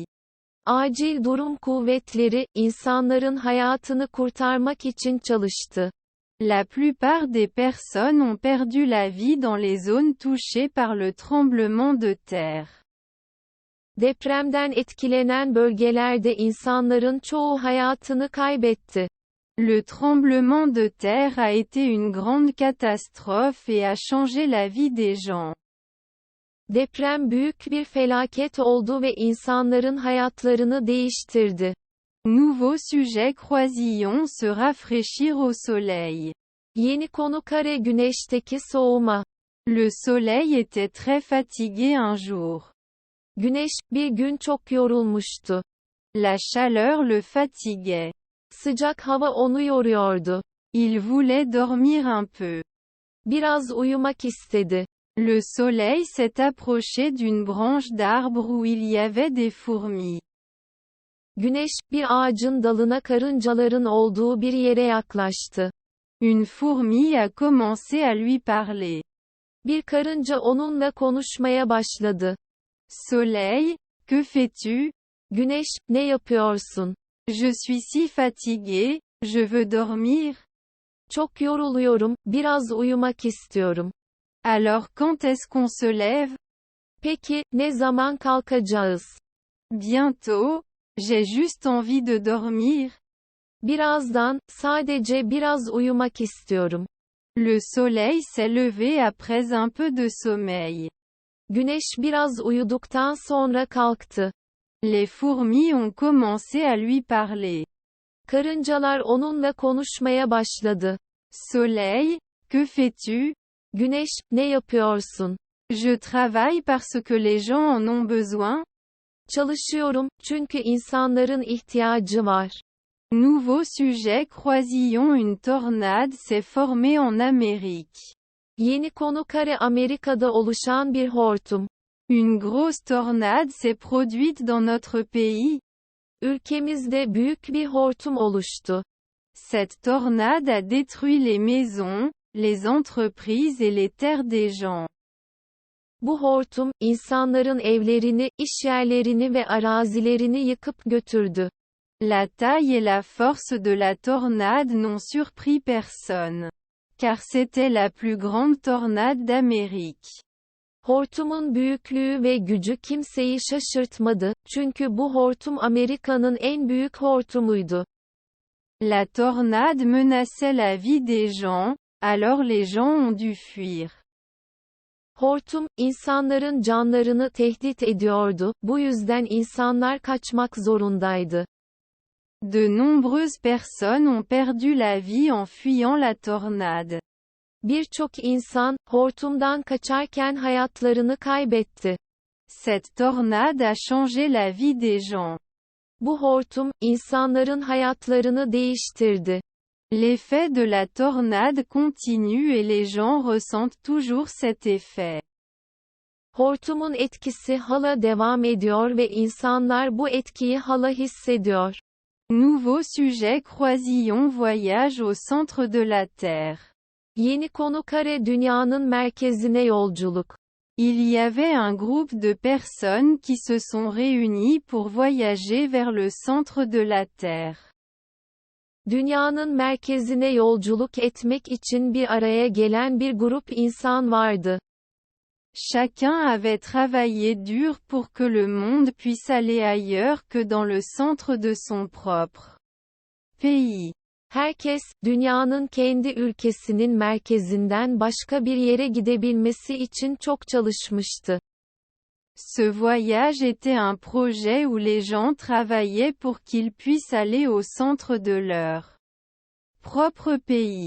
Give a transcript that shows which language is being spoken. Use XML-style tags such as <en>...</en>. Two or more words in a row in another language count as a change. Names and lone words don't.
<tr>Acil durum kuvvetleri, insanların hayatını kurtarmak için çalıştı.</tr> <fr>La plupart des personnes ont perdu la vie dans les zones touchées par le tremblement de terre.</fr> <tr>Depremden etkilenen bölgelerde insanların çoğu hayatını kaybetti.</tr> <fr>Le tremblement de terre a été une grande catastrophe et a changé la vie des gens.</fr> <tr>Deprem büyük bir felaket oldu ve insanların hayatlarını değiştirdi.</tr> <fr>Nouveau sujet, croisillons se rafraîchir au soleil.</fr> <tr>Yeni konu kare güneşteki soğuma.</tr> <fr>Le soleil était très fatigué un jour.</fr> <tr>Güneş, bir gün çok yorulmuştu.</tr> <fr>La chaleur le fatiguait.</fr> <tr>Sıcak hava onu yoruyordu.</tr> <fr>Il voulait dormir un peu.</fr> <tr>Biraz uyumak istedi.</tr> <fr>Le soleil s'est approché d'une branche d'arbre où il y avait des fourmis.</fr> <tr>Güneş, bir ağacın dalına karıncaların olduğu bir yere yaklaştı.</tr> <fr>Une fourmi a commencé à lui parler.</fr> <tr>Bir karınca onunla konuşmaya başladı.</tr> <fr>Soleil, que fais-tu?</fr> <tr>Güneş, ne yapıyorsun?</tr> <fr>Je suis si fatigué, je veux dormir.</fr> <tr>Çok yoruluyorum, biraz uyumak istiyorum.</tr> <fr>Alors quand est-ce qu'on se lève?</fr> <tr>Peki, ne zaman kalkacağız?</tr> <fr>Bientôt, j'ai juste envie de dormir.</fr> <tr>Birazdan, sadece biraz uyumak istiyorum.</tr> <fr>Le soleil s'est levé après un peu de sommeil.</fr> <tr>Güneş biraz uyuduktan sonra kalktı.</tr> <fr>Les fourmis ont commencé à lui parler.</fr> <tr>Karıncalar onunla konuşmaya başladı.</tr> <fr>Soleil, que fais-tu?</fr> <tr>Güneş, ne yapıyorsun?</tr> <fr>Je travaille parce que les gens en ont besoin.</fr> <tr>Çalışıyorum, çünkü insanların ihtiyacı var.</tr> <fr>Nouveau sujet, croisillons, une tornade s'est formée en Amérique.</fr> <tr>Yeni konu kare Amerika'da oluşan bir hortum.</tr> <fr>Une grosse tornade s'est produite dans notre pays.</fr> <tr>Ülkemizde büyük bir hortum oluştu.</tr> <fr>Cette tornade a détruit les maisons, les entreprises et les terres des gens.</fr> <tr>Bu hortum, insanların evlerini, işyerlerini ve arazilerini yıkıp götürdü.</tr> <fr>La taille et la force de la tornade n'ont surpris personne. Car c'était la plus grande tornade d'Amérique.</fr> <tr>Hortumun büyüklüğü ve gücü kimseyi şaşırtmadı, çünkü bu hortum Amerika'nın en büyük hortumuydu.</tr> <fr>La tornade menaçait la vie des gens, alors les gens ont dû fuir.</fr> <tr>Hortum, insanların canlarını tehdit ediyordu, bu yüzden insanlar kaçmak zorundaydı.</tr> <fr>De nombreuses personnes ont perdu la vie en fuyant la tornade.</fr> <tr>Birçok insan, hortumdan kaçarken hayatlarını kaybetti.</tr> <fr>Cette tornade a changé la vie des gens.</fr> <tr>Bu hortum, insanların hayatlarını değiştirdi.</tr> <fr>L'effet de la tornade continue et les gens ressentent toujours cet effet.</fr> <tr>Hortumun etkisi hala devam ediyor ve insanlar bu etkiyi hala hissediyor.</tr> <fr>Nouveau sujet croisillon voyage au centre de la Terre.</fr> <tr>Yeni konu kare dünyanın merkezine yolculuk.</tr> <fr>Il y avait un groupe de personnes qui se sont réunies pour voyager vers le centre de la Terre.</fr> <tr>Dünyanın merkezine yolculuk etmek için bir araya gelen bir grup insan vardı.</tr> <fr>Chacun avait travaillé dur pour que le monde puisse aller ailleurs que dans le centre de son propre pays.</fr> <tr>Herkes, dünyanın kendi ülkesinin merkezinden başka bir yere gidebilmesi için çok çalışmıştı.</tr> <fr>Ce voyage était un projet où les gens travaillaient pour qu'ils puissent aller au centre de leur propre pays.</fr>